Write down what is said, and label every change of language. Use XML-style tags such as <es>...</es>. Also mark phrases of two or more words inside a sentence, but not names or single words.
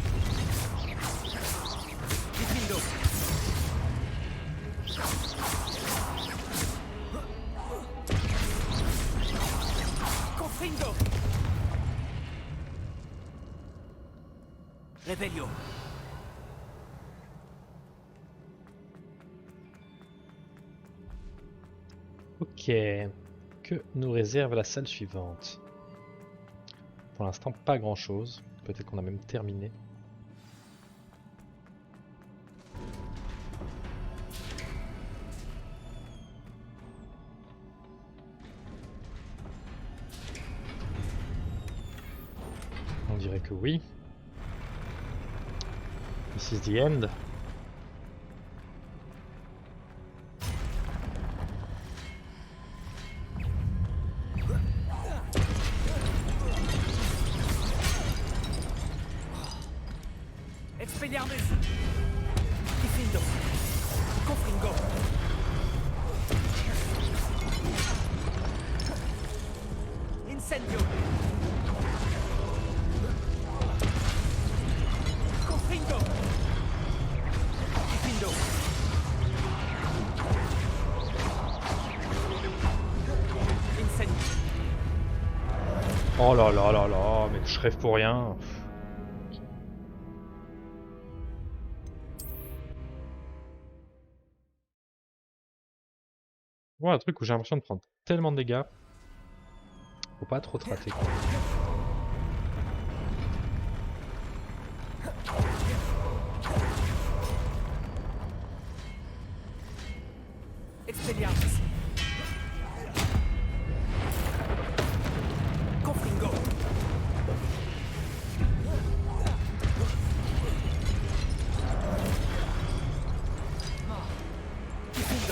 <fr>Diffindo! Confringo! Revelio! Ok. Que nous réserve la salle suivante? Pour l'instant, pas grand chose. Peut-être qu'on a même terminé. On dirait que oui.</fr> <en>This is the end.</en> <fr>Expelliarmus! Diffindo! Confringo! Incendio! Confringo! Diffindo! Incendio! Oh là là là là, mais je rêve pour rien. Ouais, un truc où j'ai l'impression de prendre tellement de dégâts. Faut pas trop te rater, quoi. Expelliarmus. Confringo. Diffindo.</fr>